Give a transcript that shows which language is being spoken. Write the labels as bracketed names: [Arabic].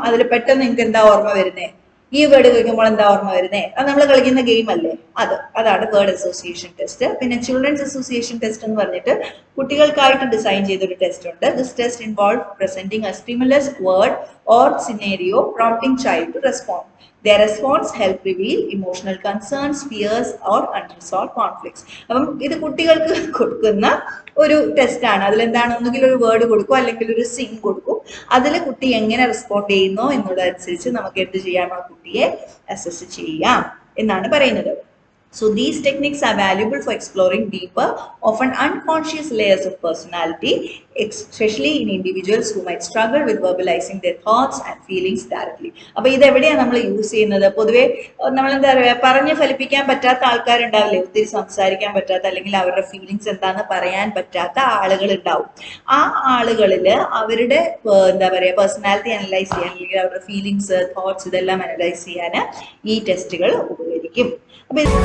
[Malayalam] അതിൽ പെട്ടെന്ന് നിങ്ങൾക്ക് എന്താ ഓർമ്മ വരുന്നേ? ഈ വേർഡ് കേൾക്കുമ്പോൾ എന്താ ഓർമ്മ വരുന്നേ? അത് നമ്മൾ കളിക്കുന്ന ഗെയിം അല്ലേ, അതാണ് വേർഡ് അസോസിയേഷൻ ടെസ്റ്റ്. പിന്നെ ചിൽഡ്രൻസ് അസോസിയേഷൻ ടെസ്റ്റ് എന്ന് പറഞ്ഞിട്ട് കുട്ടികൾക്കായിട്ട് ഡിസൈൻ ചെയ്തൊരു ടെസ്റ്റ് ഉണ്ട്. [English] This test involve presenting a stimulus word or scenario prompting child to respond. Their response help reveal emotional concerns, fears or unresolved conflicts. [Malayalam] അപ്പം ഇത് കുട്ടികൾക്ക് കൊടുക്കുന്ന ഒരു ടെസ്റ്റ് ആണ്. അതിലെന്താണ്? ഒന്നുകിൽ ഒരു വേർഡ് കൊടുക്കും അല്ലെങ്കിൽ ഒരു സീൻ കൊടുക്കും. അതിൽ കുട്ടി എങ്ങനെ റെസ്പോണ്ട് ചെയ്യുന്നോ എന്നുള്ളതനുസരിച്ച് നമുക്ക് എന്ത് ചെയ്യാം? ആ കുട്ടിയെ അസസ് ചെയ്യാം എന്നാണ് പറയുന്നത്. [English] So these techniques are valuable for exploring deeper, often unconscious layers of personality, especially in individuals who might struggle with verbalizing their thoughts and feelings directly. [Malayalam] അപ്പോൾ ഇത് എവിടെയാണ് നമ്മൾ യൂസ് ചെയ്യുന്നത്? പൊതുവെ നമ്മൾ എന്താ പറയുക, പറഞ്ഞ് ഫലിപ്പിക്കാൻ പറ്റാത്ത ആൾക്കാരുണ്ടാവില്ലേ, ഒത്തിരി സംസാരിക്കാൻ പറ്റാത്ത അല്ലെങ്കിൽ അവരുടെ ഫീലിങ്സ് എന്താണെന്ന് പറയാൻ പറ്റാത്ത ആളുകൾ ഉണ്ടാവും. ആ ആളുകളിൽ അവരുടെ എന്താ പറയുക പേഴ്സണാലിറ്റി അനലൈസ് ചെയ്യാൻ അല്ലെങ്കിൽ അവരുടെ ഫീലിങ്സ്, തോട്ട്സ് ഇതെല്ലാം അനലൈസ് ചെയ്യാൻ ഈ ടെസ്റ്റുകൾ ഉപകരിക്കും. അപ്പൊ